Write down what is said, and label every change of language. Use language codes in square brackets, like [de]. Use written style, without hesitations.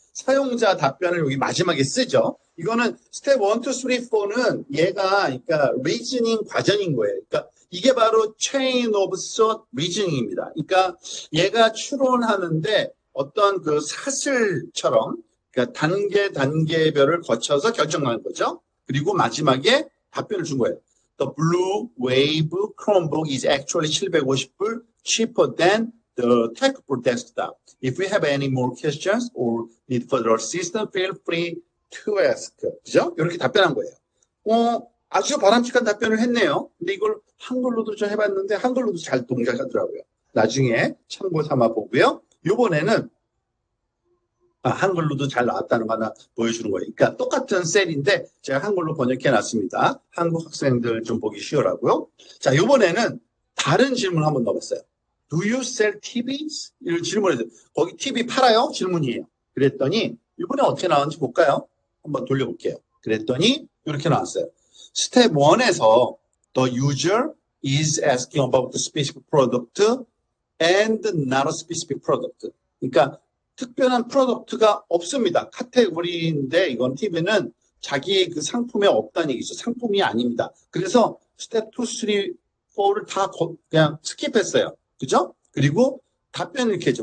[ko] 사용자 답변을 여기 마지막에 쓰죠. 이거는 스텝 1, 2, 3, 4는 얘가 그러니까 리즈닝 과정인 거예요. 그러니까 이게 바로 chain of thought reasoning입니다. 그러니까 얘가 추론하는데 어떤 그 사슬처럼 그러니까 단계별을 거쳐서 결정하는 거죠. 그리고 마지막에 답변을 준 거예요. [en] The Blue Wave Chromebook is actually 750불 cheaper than the Tech Pro Desktop. If you have any more questions or need further assistance, feel free to ask. [ko] 그죠? 이렇게 답변한 거예요. 아주 바람직한 답변을 했네요. 근데 이걸 한글로도 좀 해봤는데 한글로도 잘 동작하더라고요. 나중에 참고 삼아 보고요. 이번에는 한글로도 잘 나왔다는 거 하나 보여주는 거예요. 그러니까 똑같은 셀인데 제가 한글로 번역해 놨습니다. 한국 학생들 좀 보기 쉬우라고요. 자, 이번에는 다른 질문 한번 넣어봤어요. [en] Do you sell TVs? [ko] 이런 질문을 했어요. 거기 TV 팔아요? 질문이에요. 그랬더니 이번에 어떻게 나왔는지 볼까요? 한번 돌려볼게요. 그랬더니 이렇게 나왔어요. 스텝 1에서 [en] the user is asking about the specific product and not a specific product. [ko] 그러니까 특별한 프로덕트가 없습니다. 카테고리인데 이건 TV는 자기 그 상품에 없다는 얘기죠. 상품이 아닙니다. 그래서 스텝 2, 3, 4를 다 그냥 스킵했어요. 그죠? 그리고 답변을 이렇게 해줘.